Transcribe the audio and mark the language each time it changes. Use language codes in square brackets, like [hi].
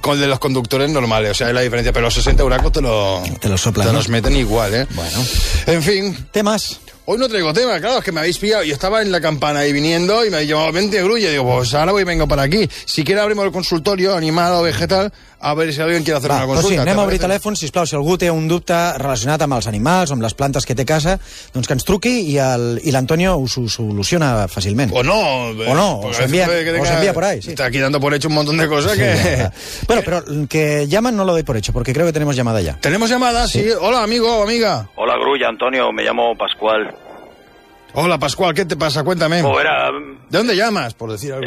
[es] Con el de los conductores normales. O sea, es la diferencia. Pero los 60 buracos te lo soplan. Te los meten igual, ¿eh? Bueno. En fin. ¿Temas? Hoy no traigo tema, claro, es que me habéis pillado. Yo estaba en la campana ahí viniendo y me habéis llamado, vente, Grulla. Y digo, pues ahora voy y vengo para aquí. Si quiere abrimos el consultorio, animal o vegetal, a ver si alguien quiere hacer una consulta. [ca] Pues sí, anem a obrir telèfon, sisplau, si algú té un dubte relacionat amb els animals o amb les plantes que té a casa, doncs que ens truqui i l'Antonio us ho soluciona fàcilment. [es] O no, os envia por ahí. Sí. Está aquí dando por hecho un montón de cosas que... Bueno, pero que llaman no lo doy por hecho, porque creo que tenemos llamada ya. ¿Tenemos llamada? Sí. Hola, amigo o amiga. Hola, Grulla, Antonio, me llamo Pascual. Hola, Pascual, ¿qué te pasa? Cuéntame. ¿De dónde llamas, por decir algo?